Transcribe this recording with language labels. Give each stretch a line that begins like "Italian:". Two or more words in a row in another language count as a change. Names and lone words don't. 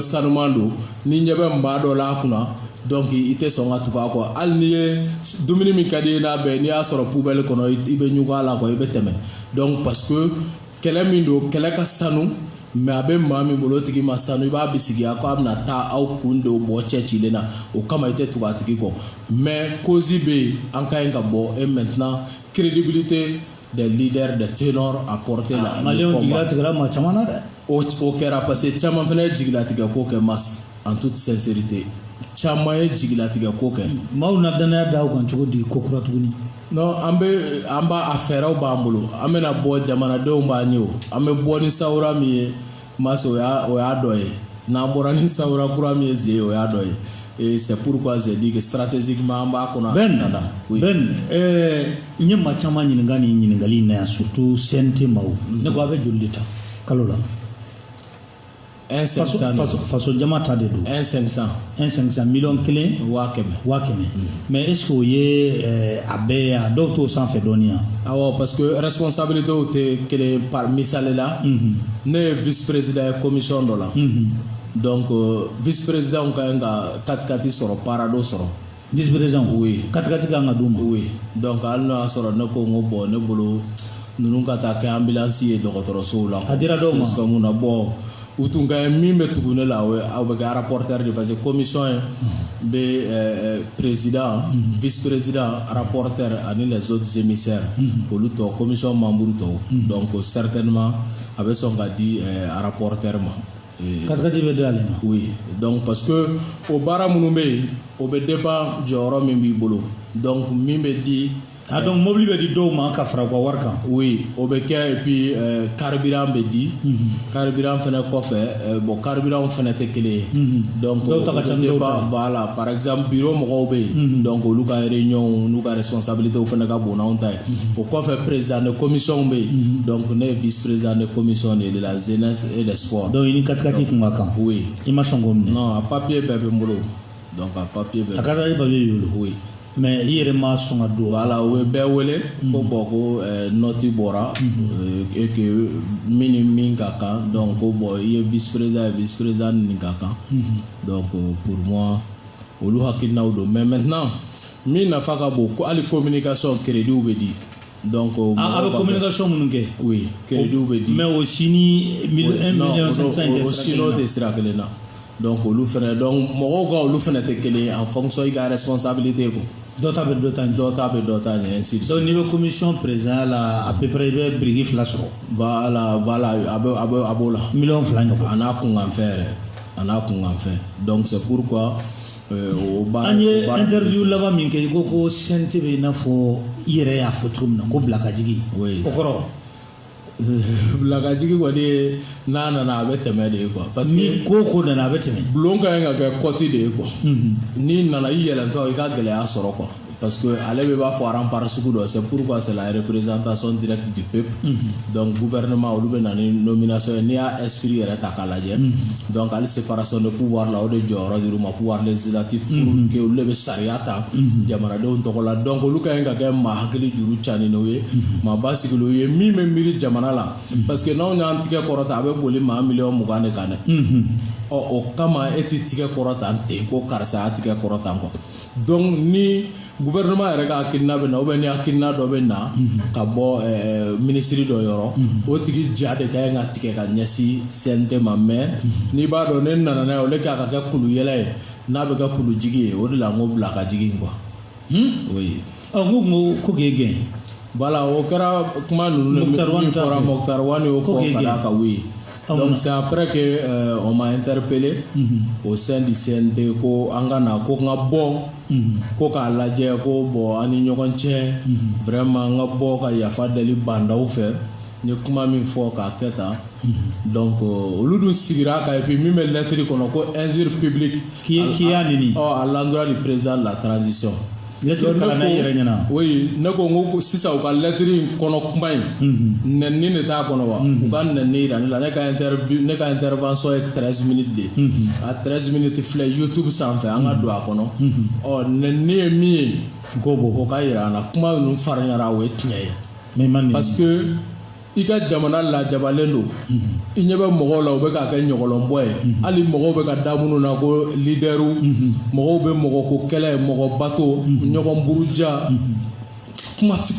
Bambara: sanuman don ni ɲɛ bɛ maa dɔ la a kunna donc i tɛ sɔn ka tugu a kɔ hali ni ye dumuni min ka di ye n'a bɛɛ n'i y'a sɔrɔ poubelle kɔnɔ i bɛ ɲugun a la quoi i bɛ tɛmɛ donc
French: parce que
Bambara: kɛlɛ min don kɛlɛ ka sanu mais a bɛ maa min bolo o tigi ma sanu i b'a bisigiya ko a bɛna taa aw kun de bɔ cɛ cilen na o kama i tɛ tugu a tigi kɔ
French: mais cause
Bambara: bɛ yen an ka ɲi ka bɔ
French: et maintenant crédibilité des leaders des ténors à porter la
Bambara: maliyɛnw jigilatigɛra maa caman na dɛ o kɛra
French: parce que
Bambara: caman fana ye jigilatigɛ ko kɛ mas
French: en toute sincérité
Bambara: caman ye jigilatigɛ ko kɛ maaw na danaya da aw kan cogo di ko kura tuguni non an b'a a fɛɛrɛw b'an bolo an bɛna bɔ jamanadenw b'a ɲɛ o an bɛ bɔ ni sawura min ye mas o y'a dɔ ye n'an bɔra ni sawura kura min ye zen ye o y'a dɔ ye
French: et c'est pourquoi j'ai dit que stratégiquement
Bambara: an b'a kɔnɔ Ben n ye maa caman ɲininka nin ɲininkali in na yan surtout CNT maaw ne ko a bɛ joli de ta kalo la faso jama ta de don 1,500 miliyɔn 1,000,000
French: mais est ce que
Bambara: o ye a bɛɛ ye a dɔw t'o sanfɛ dɔɔni yan awɔ
French: parce que responsabilité
Bambara: tɛ kelen par misali la ne ye
French: vice président
Bambara: ye commission dɔ la donc
French: vice président
Bambara: ka ɲi ka 4x4 sɔrɔ para dɔ sɔrɔ
French: vice président
Bambara: oui 4x4 kan ka d'u ma
French: oui donc
Bambara: hali n'o y'a sɔrɔ ne ko n ko bon ne bolo ninnu ka taa kɛ ambulance ye dɔgɔtɔrɔsow la a dira dɔw ma mun na bon u tun ka ɲi min bɛ tugu ne la aw bɛ kɛ rapporteur de
French: parce que commission
Bambara: bɛ
French: président vice président rapporteur
Bambara: ani
French: les autres émissaires
Bambara: olu tɔ commission membre tɔw
French: donc certainement
Bambara: a bɛ sɔn ka di rapporteur ma. 4x4 bɛ d'ale ma.
French: oui donc parce que
Bambara: o baara minnu bɛ yen o bɛ dépend jɔyɔrɔ min b'i bolo donc min bɛ di. Ah
French: donc mobile
Bambara: bɛ di dɔw ma ka fara u ka wari kan. oui o bɛ kɛ
French: et puis carburant
Bambara: bɛ di. carburant fɛnɛ kɔfɛ bon carburant fɛnɛ tɛ kelen ye. donc dɔw ta ka ca ni dɔw ta ye.
French: voilà par exemple bureau
Bambara: mɔgɔw bɛ yen. donc olu ka réunion n'u ka responsabilité fɛnɛ ka bon n'anw ta ye. o kɔfɛ
French: président de commission
Bambara: bɛ yen.
French: donc
Bambara: ne ye
French: vice président de commission de la jeunesse et des sports.
Bambara: donc i ni 4x4 kun ka kan. oui i ma sɔn k'o minɛ. non a papier bɛɛ bɛ n bolo donc a papier bɛɛ. a ka taa i papier b'i bolo. oui. mais i yɛrɛ ma sɔn ka don. voilà o ye bɛɛ wele ko bon ko nɔti bɔra
French: et que
Bambara: min ni min ka kan donc ko bon i ye
French: vice président
Bambara: nin ka kan
French: donc pour moi
Bambara: olu hakilinaw don
French: mais maintenant
Bambara: min nafa ka bon ko hali
French: communication crédit
Bambara: bɛ di donc a bɛ communication minnu kɛ.
French: oui crédit
Bambara: bɛ di. mais o si ni 1,500,000 o si n'o tɛ sira kelen na donc olu fɛnɛ donc mɔgɔw ka olu fɛnɛ tɛ kelen ye
French: en fonction
Bambara: i ka responsabilité ko. dɔ ta bɛ dɔ ta ɲɛ. dɔ ta bɛ dɔ ta ɲɛ
French: ainsi de suite.
Bambara: donc n'i bɛ
French: commission président
Bambara: la à peu près i bɛ biriki 2 sɔrɔ. voilà a b'o la. 2,000,000 ɲɔgɔn. a n'a kunkan fɛ
French: donc c'est pourquoi
Bambara: o baara. an ye interview laban min kɛ i ko ko CNT bɛ i n'a fɔ i yɛrɛ y'a fɔ cogo min na ko bila ka jigin. oui o kɔrɔ. bila ka jigin kɔni ye n'a nana a bɛ tɛmɛ de ye quoi.
French: parce que
Bambara: ni ko nana a bɛ tɛmɛ. bulon ka ɲi ka kɛ kɔti de ye quoi. n'i nana i yɛlɛntɔ i ka gɛlɛya sɔrɔ quoi.
French: parce que
Bambara: ale bɛ b'a fɔ
French: rempart
Bambara: sugu dɔ
French: c'est pourquoi c'est la représentation directe du peuple. donc gouvernement
Bambara: olu bɛ na ni nomination ye n'i y'a esprit yɛrɛ ta k'a lajɛ. donc hali
French: séparation de pouvoir
Bambara: la o de jɔyɔrɔ dir'u ma
French: pouvoir législatif pour que
Bambara: olu de bɛ sariya ta jamanadenw tɔgɔ la donc olu ka ɲi ka kɛ maa hakili juru caani n'o ye maa basigilen ye min bɛ miiri jamana la
French: parce que
Bambara: n'anw y'an tigɛ kɔrɔta a bɛ boli maa 20,000,000 de kan dɛ. o kama e tɛ tigɛ kɔrɔtan ten ko karisa y'a tigɛ kɔrɔtan quoi. donc ni gouvernement yɛrɛ ka hakilina bɛ na
French: ou bien
Bambara: ni hakilina dɔ bɛ na ka bɔ ministre dɔ yɔrɔ o tigi ja de ka ɲi ka tigɛ ka ɲɛsin CNT ma mais n'i b'a dɔn ne nana n'a ye o le k'a ka kɛ kulu yɛlɛ ye n'a bɛ kɛ kulu jigi ye o de la n ko bila ka jigin quoi. oui. n ko k'e gɛn. voilà o kɛra kuma ninnu min fɔra Mokhtar Wane y'o fɔ ka d'a kan oui.
French: donc c'est après que on m'a interpellé au sein du CNT
Bambara: ko an ka na ko n ka bɔ ko k'a lajɛ ko bon an ni ɲɔgɔn cɛ vraiment n ka bɔ ka yafa deli bandaw fɛ ni kuma min fɔ k'a kɛ tan donc olu dun sigira ka
French: et puis
Bambara: min bɛ lettre kɔnɔ ko
French: injure publique
Bambara: qui y'a nini
French: à l'endroit du président de la transition.
Bambara: lettre kalanna yɛrɛ ɲɛna oui ne ko n ko sisan u ka lettre in kɔnɔ kuma in nɛni de t'a kɔnɔ wa u ka nɛni yira ne la ne ka intervention ye 13
French: minutes de
Bambara: a 13 minutes filɛ YouTube sanfɛ an ka don a kɔnɔ ɔ nɛni ye min ye o ka yira an na kuma ninnu farinyara o ye tiɲɛ ye
French: parce que
Bambara: i ka jamana lajabalen don i ɲɛ bɛ mɔgɔw la u bɛ k'a kɛ ɲɔgɔlɔnbɔ ye hali mɔgɔw bɛ ka da minnu na ko leaderu mɔgɔw bɛ mɔgɔ ko kɛlɛ mɔgɔ bato ɲɔgɔn buruja kuma